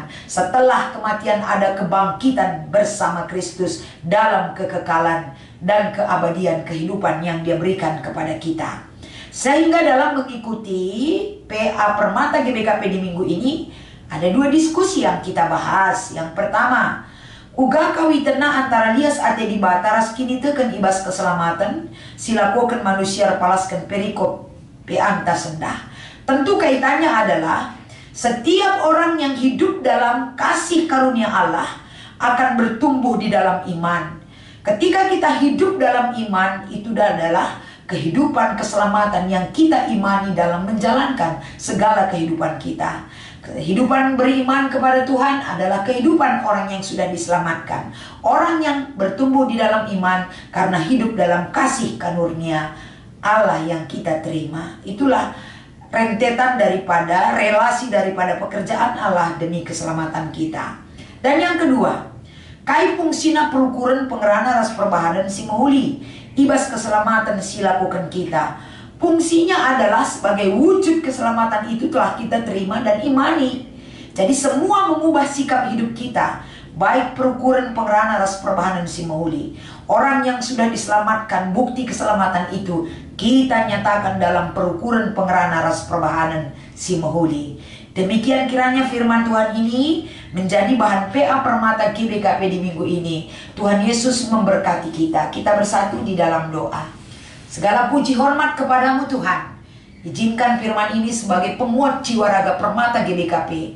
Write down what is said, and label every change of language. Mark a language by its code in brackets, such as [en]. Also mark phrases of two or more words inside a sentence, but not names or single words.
[id] Setelah kematian ada kebangkitan bersama Kristus dalam kekekalan dan keabadian kehidupan yang Dia berikan kepada kita. Sehingga dalam mengikuti PA Permata GBKP di minggu ini ada dua diskusi yang kita bahas. Yang pertama, [btx] uga kawitena antara lias ate di bataras kini teken ibas keselamatan silakukan manusia palaskan perikop PA anta sendah. [id] Tentu kaitannya adalah setiap orang yang hidup dalam kasih karunia Allah akan bertumbuh di dalam iman. Ketika kita hidup dalam iman, itu adalah kehidupan keselamatan yang kita imani dalam menjalankan segala kehidupan kita. Kehidupan beriman kepada Tuhan adalah kehidupan orang yang sudah diselamatkan. Orang yang bertumbuh di dalam iman karena hidup dalam kasih karunia Allah yang kita terima. Itulah rentetan daripada relasi daripada pekerjaan Allah demi keselamatan kita. Dan yang kedua, [btx] kai fungsina perukuran pengerana ras perbahanan si mahuli ibas keselamatan si lakukan kita. [id] Fungsinya adalah sebagai wujud keselamatan itu telah kita terima dan imani. Jadi semua mengubah sikap hidup kita, baik [btx] perukuran pengerana ras perbahanan si mahuli. [id] Orang yang sudah diselamatkan, bukti keselamatan itu kita nyatakan dalam [btx] perukuran pengerana ras perbahanan si mahuli. [id] Demikian kiranya firman Tuhan ini menjadi bahan PA Permata GBKP di minggu ini. Tuhan Yesus memberkati kita. Kita bersatu di dalam doa. Segala puji hormat kepadamu Tuhan. Izinkan firman ini sebagai penguat jiwa raga Permata GBKP.